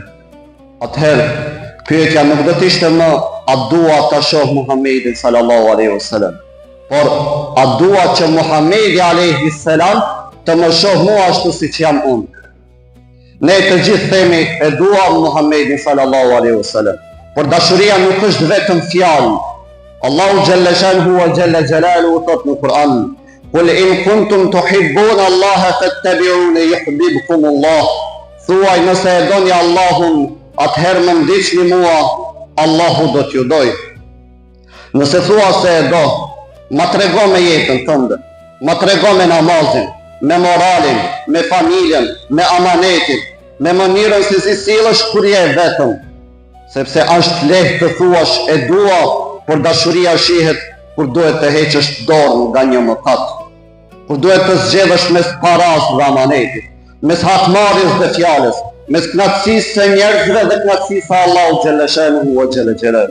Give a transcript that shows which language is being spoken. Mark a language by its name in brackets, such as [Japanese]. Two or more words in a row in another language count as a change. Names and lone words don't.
[Albanian] Atëherë, pyetja nuk do të ishte më a dua ta shoh Muhamedin [Arabic] صلى الله عليه وسلم, [Albanian] por a dua që Muhamedi [Arabic] عليه السلام [Albanian] të më shoh mua ashtu siç jam unë. Ne të gjithë themi e duam Muhamedin [Arabic] صلى الله عليه وسلم, [Albanian] por dashuria nuk është vetëm fjalë. Allahu [Arabic] جل شأنه وجل جلاله [Albanian] thot në Kur'an: [Arabic] "قل إن كنتم تحبون الله فاتبعوني يحببكم الله." [Albanian] Thuaj nëse e doni Allahun, atëherë më ndiqni mua, Allahu do t'ju doj. Nëse thua se e do, ma trego me jetën tënde, ma trego me namazin, me moralin, me familjen, me amanetin, me mënyrën se si sillesh kur je vetëm, sepse është lehtë të thuash e dua, por dashuria shihet kur duhet të heqësh dorën nga një mëkat, kur duhet të zgjedhësh mes paras dhe amanetit, mes hatmarrjes dhe fjalës, mes knatësisë së njerëzve dhe knatësisë së Allahut [Arabic] جل شأنه وجل جلال.